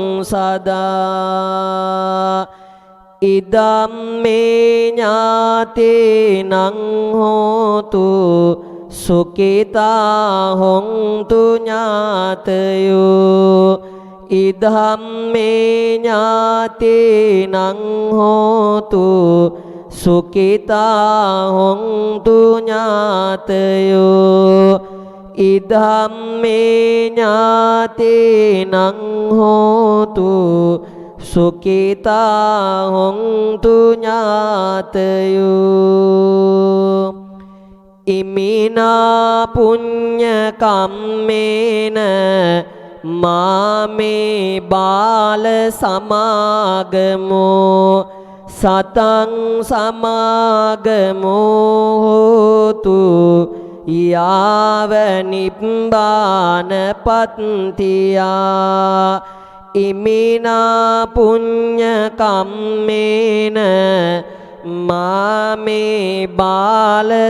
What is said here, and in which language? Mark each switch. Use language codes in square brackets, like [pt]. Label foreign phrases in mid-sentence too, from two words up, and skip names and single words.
[pi] සදා ඉදම්මේ ඥාතේනං හෝතු සුඛිතා හොන්තු ඥාතයෝ ඉදම්මේ ඥාතේනං හෝතු සුඛිතා හොන්තු ඥාතයෝ ඉදම්මේ ඥාතේනං හෝතු සුඛිතා හොන්තු ඥාතයෝ ඉමිනා පුඤ්ඤ කම්මේන මාමේ බාල සමාගමෝ සතං සමාගමෝ හෝතු යාව නිබ්බාන පත්තියා ඉමිනා පුඤ්ඤ කම්මේන මාමේ බාල